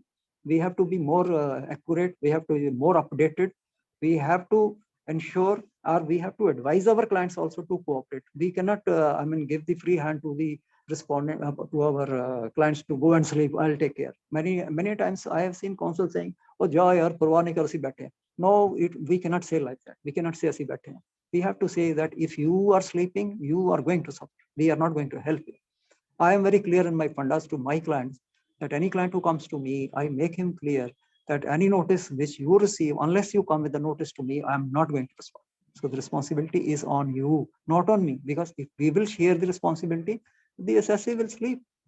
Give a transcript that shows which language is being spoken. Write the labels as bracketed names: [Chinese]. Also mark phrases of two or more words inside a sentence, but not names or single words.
[English] We have to be more accurate. We have to be more updated. We have to ensure, or we have to advise our clients also to cooperate. We cannot, give the free hand to the respondent, to our clients to go and sleep. I'll take care. Many times I have seen counsel saying, [Punjabi] "ਓਹ, ਜਾ ਯਾਰ, ਪਰਵਾਹ ਨਹੀਂ ਕਰ, ਅਸੀਂ ਬੈਠੇ ਹੈਂ." [English] No, we cannot say like that. We cannot say [Punjabi] ਅਸੀਂ ਬੈਠੇ ਹੈਂ. [English] We have to say that if you are sleeping, you are going to suffer. We are not going to help you. I am very clear in my fundas to my clients that any client who comes to me, I make him clear that any notice which you receive, unless you come with the notice to me, I am not going to respond. So the responsibility is on you, not on me, because if we will share the responsibility, the assessee will sleep.